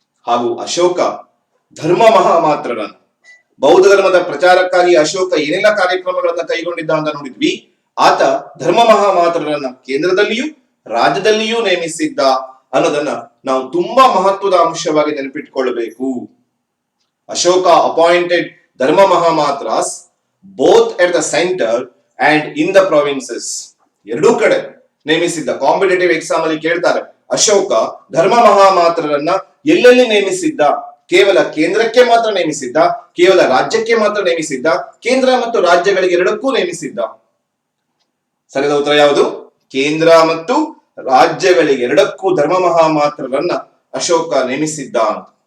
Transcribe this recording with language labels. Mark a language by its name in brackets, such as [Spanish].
[Kannada] ಹಾಗೂ ಅಶೋಕ ಧರ್ಮ ಮಹಾಮಾತ್ರರನ್ನು, ಬೌದ್ಧ ಧರ್ಮದ ಪ್ರಚಾರಕ್ಕಾಗಿ ಅಶೋಕ ಏನೆಲ್ಲ ಕಾರ್ಯಕ್ರಮಗಳನ್ನ ಕೈಗೊಂಡಿದ್ದ ಅಂತ ನೋಡಿದ್ವಿ. ಆತ ಧರ್ಮ ಮಹಾಮಾತ್ರರನ್ನ ಕೇಂದ್ರದಲ್ಲಿಯೂ ರಾಜ್ಯದಲ್ಲಿಯೂ ನೇಮಿಸಿದ್ದ ಅನ್ನೋದನ್ನ ನಾವು ತುಂಬಾ ಮಹತ್ವದ ಅಂಶವಾಗಿ ನೆನಪಿಟ್ಟುಕೊಳ್ಳಬೇಕು. [English] Ashoka appointed Dharma Mahamatras both at the center and in the provinces. [Kannada] ಎರಡೂ ಕಡೆ ನೇಮಿಸಿದ್ದ. ಕಾಂಪಿಟೇಟಿವ್ ಎಕ್ಸಾಮ್ ಅಲ್ಲಿ ಕೇಳ್ತಾರೆ, ಅಶೋಕ ಧರ್ಮ ಮಹಾಮಾತ್ರರನ್ನ ಎಲ್ಲೆಲ್ಲಿ ನೇಮಿಸಿದ್ದ? ಕೇವಲ ಕೇಂದ್ರಕ್ಕೆ ಮಾತ್ರ ನೇಮಿಸಿದ್ದ, ಕೇವಲ ರಾಜ್ಯಕ್ಕೆ ಮಾತ್ರ ನೇಮಿಸಿದ್ದ, ಕೇಂದ್ರ ಮತ್ತು ರಾಜ್ಯಗಳಿಗೆ ಎರಡಕ್ಕೂ ನೇಮಿಸಿದ್ದ? ಸರಿಯಾದ ಉತ್ತರ ಯಾವುದು? ಕೇಂದ್ರ ಮತ್ತು ರಾಜ್ಯಗಳಿಗೆ ಎರಡಕ್ಕೂ ಧರ್ಮ ಮಹಾಮಾತ್ರರನ್ನ ಅಶೋಕ ನೇಮಿಸಿದ್ದ ಅಂತ.